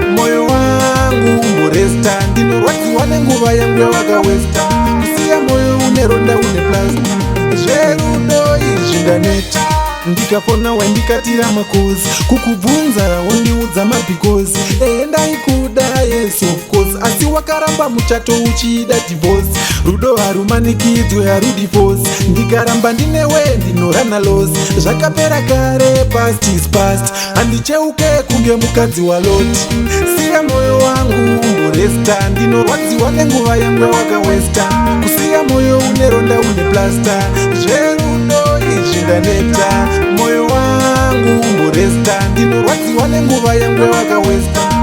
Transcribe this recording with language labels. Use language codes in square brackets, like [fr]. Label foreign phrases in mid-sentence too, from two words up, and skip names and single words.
[sn] Moyo wangu umboresta, ndinorwadziwa nenguva yangu yawakawesta. Kusiya moyo une ronda une plasta. Zverudo izvi ndaneta. Ndikafona wandikatira makosi, kukubvunza wondiudza mabhikosi. Ehe, ndaikuda, [en] yes, of course. [sn] Asi wakaramba muchato uchida divorce. Rudo harumanikidzwe, harudi force. Ndikaramba ndinewe, ndinorana loss. Zvakapera kare, [en] past is past. [sn] Handicheuke kunge mukadzi wa Lot. Siya moyo wangu umboresta, ndinorwadziwa nenguva yangu yawakawesta. Kusiya moyo une ronda une plasta. Zverudo izvi ndaneta. Moyo wangu umboresta, ndinorwadziwa nenguva yangu yawakawesta.